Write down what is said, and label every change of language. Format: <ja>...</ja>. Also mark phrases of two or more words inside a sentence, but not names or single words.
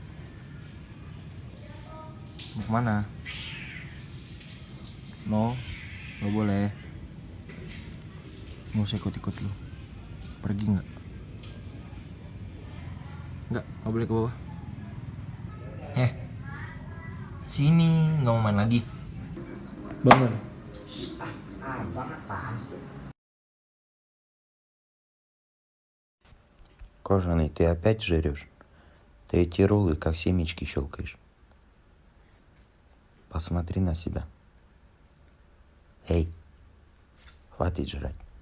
<id>Mau kemana? No, nggak boleh. Nggak usah ikut-ikut lu. Pergi nggak? Nggak boleh ke bawah. Sini, nggak mau main lagi. Bangun.</id> <ru>Кожаный, ты опять жрешь? Ты эти роллы как семечки щелкаешь. Посмотри на себя. Эй, хватит жрать.</ru>